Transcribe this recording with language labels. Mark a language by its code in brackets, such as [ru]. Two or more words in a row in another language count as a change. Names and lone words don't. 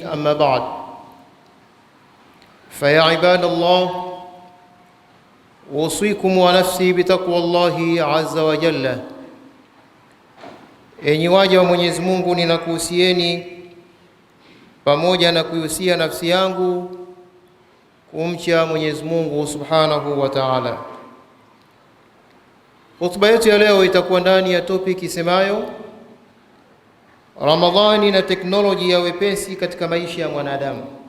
[ar] أما بعد، فيا عباد الله، أوصيكم ونفسي بتقوى الله عز وجل. [sw] Enyi waja wa Mwenyezi Mungu, ninakuhusieni pamoja na kuhusia nafsi yangu kumcha Mwenyezi Mungu Subhanahu wa Ta'ala. Hotuba yetu ya leo itakuwa ndani ya topic isemayo Ramadhani na teknolojia ya wepesi katika maisha ya mwanadamu.